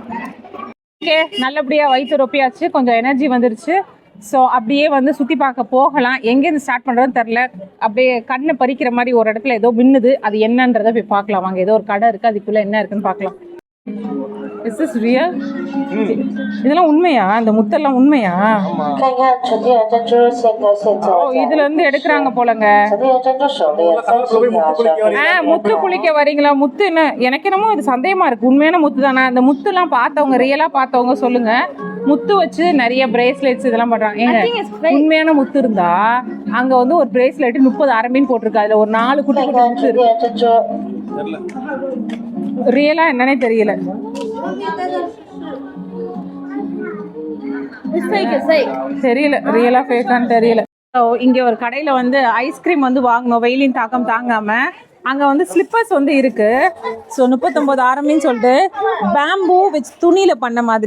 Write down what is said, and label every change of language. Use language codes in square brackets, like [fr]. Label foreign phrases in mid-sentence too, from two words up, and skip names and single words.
[ta] ஓகே, நல்லபடியாக வயிற்று ரொப்பியாச்சு, கொஞ்சம் எனர்ஜி வந்துருச்சு. ஸோ அப்படியே வந்து சுற்றி பார்க்க போகலாம். எங்கேருந்து ஸ்டார்ட் பண்ணுறதுன்னு தெரில. அப்படியே கண்ணை பறிக்கிற மாதிரி ஒரு இடத்துல ஏதோ மின்னுது, அது என்னன்றதை போய் பார்க்கலாம் வாங்க. ஏதோ ஒரு கடை இருக்குது, அதுக்குள்ளே என்ன இருக்குன்னு பார்க்கலாம். [en] Is this real? [ta] இதெல்லாம் உண்மையா? இந்த முத்தெல்லாம் உண்மையா? [zh] 看看纯天然珍珠，现割现 ஓ 做。 [ta] இதுல இருந்து எடுக்கிறாங்க போலங்க. [zh] 纯天然珍珠手链30条小费。 [ta] முத்து குளிக்க வரீங்களா? முத்து என்ன எனக்கு என்னமோ இது சந்தேகமா இருக்கு. உண்மையான முத்து தானே? அந்த முத்துலாம் பார்த்தவங்க, ரியலா பார்த்தவங்க சொல்லுங்க. முத்து வச்சு நிறைய பிரேஸ்லெட்ஸ் இதெல்லாம் பண்றாங்க. ஏங்க உண்மையான முத்து இருந்தா அங்க வந்து ஒரு பிரேஸ்லெட் 30 அரம்பின்னு போட்டிருக்கு. அதுல ஒரு 4 குட்டி [zh] 看 [ta] குட்டி [zh] 看 [ta] முத்து [zh] 纯 [ta] இருக்கு. [zh] 天然珍珠。 [ta] ரியலா என்னன்னே தெரியல. தெரியல ரியலா ஃபேக்கான்னு தெரியல. ஸோ இங்கே ஒரு கடையில் வந்து ஐஸ்கிரீம் வந்து வாங்கணும் வெயிலின் தாக்கம் தாங்காம. அங்கே வந்து ஸ்லிப்பர்ஸ் வந்து இருக்கு. ஸோ 39 ஆரம்பின்னு சொல்லிட்டு பேம்பூ வச்சு துணியில் பண்ண மாதிரி.